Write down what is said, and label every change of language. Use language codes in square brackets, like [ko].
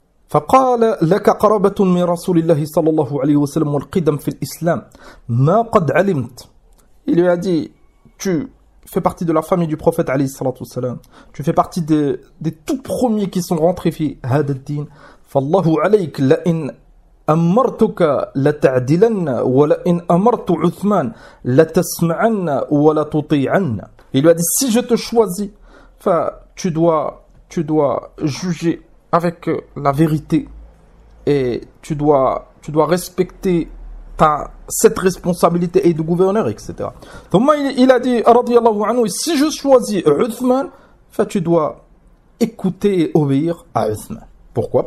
[ar] فقال لك قرابة من رسول الله صلى الله عليه وسلم والقدم في الإسلام ما قد علمت. [fr] Il lui a dit, tu fais partie de la famille du prophète [ar] عليه الصلاة والسلام. [fr] Tu fais partie des tout premiers qui sont rentrés [ar] في هذا الدين. فالله عليك لئن أمرتك لتعدلن ولئن أمرت عثمان لتسمعن ولتطيعن. [fr] Il lui a dit, si je te choisis, tu dois juger avec la vérité et tu dois respecter t'as cette responsabilité et de gouverneur, etc. Donc, moi, il a dit, radiyallahu anhu, si je choisis Uthman, tu dois écouter et obéir à Uthman. Pourquoi?